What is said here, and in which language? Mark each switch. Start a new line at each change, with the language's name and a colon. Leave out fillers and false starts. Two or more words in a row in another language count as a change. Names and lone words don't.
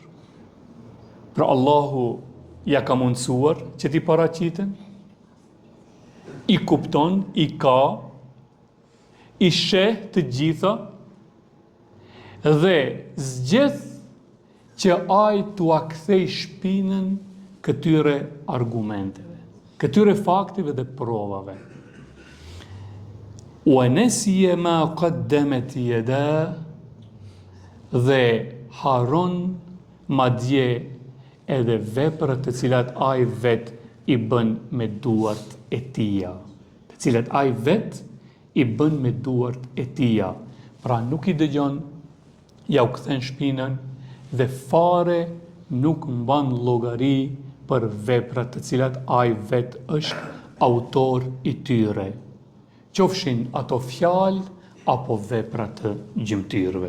Albanian: Pra Allahu ja ka mundësuar që t'i paraqiten, i kupton, i ka, i sheh të gjitha, dhe zgjedh që ai t'u kthej shpinën këtyre argumenteve, këtyre fakteve dhe provave.
Arabic: ونسي ما قدمت يداه,
Albanian: dhe haron madje edhe veprat të cilat ai vet i bën me duart e tija, të cilat ai vet i bën me duart e tija. Pra nuk i dëgjon, ja u kthen shpinën dhe fare nuk mban llogari për veprat të cilat ai vet është autor i tyre, qofshin ato fjalë apo vepra të gjymtyrëve.